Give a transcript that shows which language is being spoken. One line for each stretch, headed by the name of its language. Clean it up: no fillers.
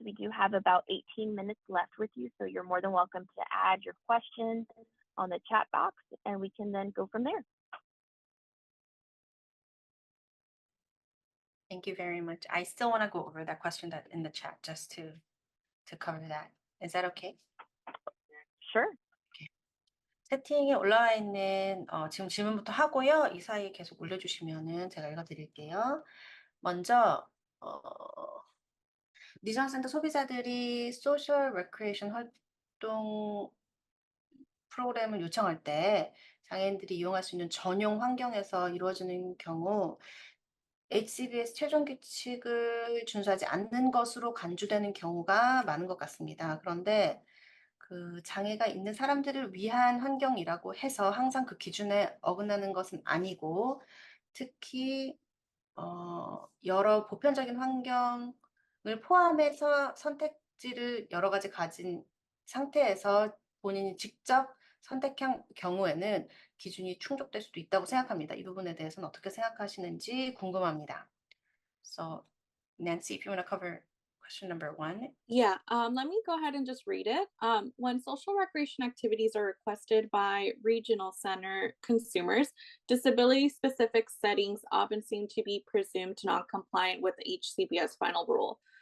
English: We do have about 18 minutes left with you, so you're more than welcome to add your questions on the chat box, and we can then go from there. Thank you very much. I still want to go over that question that in the chat just to cover that. Is that okay? Sure.
Korean: 채팅에 올라와 있는 지금 질문부터 하고요. 이 사이에 계속 올려주시면은 제가 읽어드릴게요. 먼저 리지언 센터 소비자들이 소셜 레크레이션 활동 프로그램을 요청할 때 장애인들이 이용할 수 있는 전용 환경에서 이루어지는 경우 HCBS 최종 규칙을 준수하지 않는 것으로 간주되는 경우가 많은 것 같습니다. 그런데 그 장애가 있는 사람들을 위한 환경이라고 해서 항상 그 기준에 어긋나는 것은 아니고 특히 여러 보편적인 환경을 포함해서 선택지를 여러 가지 가진 상태에서 본인이 직접 선택한 경우에는 기준이 충족될 수도 있다고 생각합니다. 이 부분에 대해서는 어떻게 생각하시는지 궁금합니다.
English: So, Nancy, if you want to cover question number 1. Yeah, let me go ahead and just read it. When social recreation activities are requested by regional center consumers, disability-specific settings often seem to be presumed non-compliant with the HCBS final rule.